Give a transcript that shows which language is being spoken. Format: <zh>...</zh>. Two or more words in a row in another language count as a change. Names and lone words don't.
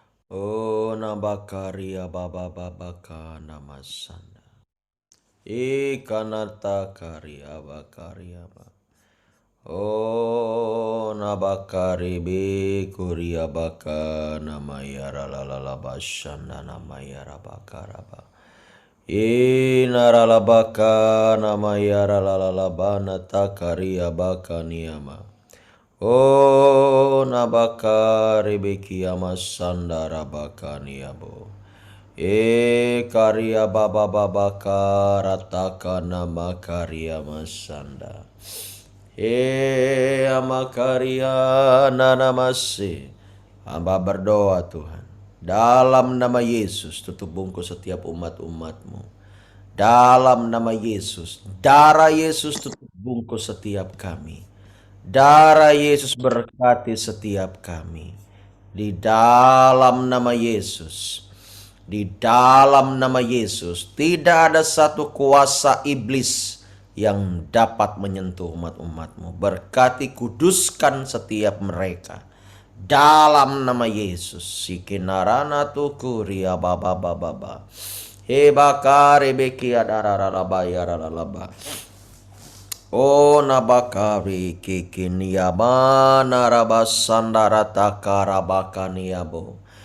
<id>O nabakaria baba babaka namasanda. Ikanata karia bakaria ba. O nabakari bi kuria baka namayara lalala bashanda namayara bakaraba. Inaralabaka namayara lalalabana takaria baka niyama. O nabaka rebeki amasandara bakaniabo. Karia baba babaka rataka nama karia masanda. Amakaria nanamase. Hamba berdoa Tuhan. Dalam nama Yesus tutup bungkus setiap umat-umat-Mu. Dalam nama Yesus, darah Yesus tutup bungkus setiap kami. Darah Yesus berkati setiap kami. Di dalam nama Yesus. Di dalam nama Yesus. Tidak ada satu kuasa iblis yang dapat menyentuh umat-umat-Mu. Berkati, kuduskan setiap mereka. Dalam nama Yesus. Sikinarana tukuria baba baba baba. Hebakare beki adarararaba yarararaba. O nabakari kikiniaba narabasandara takarabakaniabo.</id>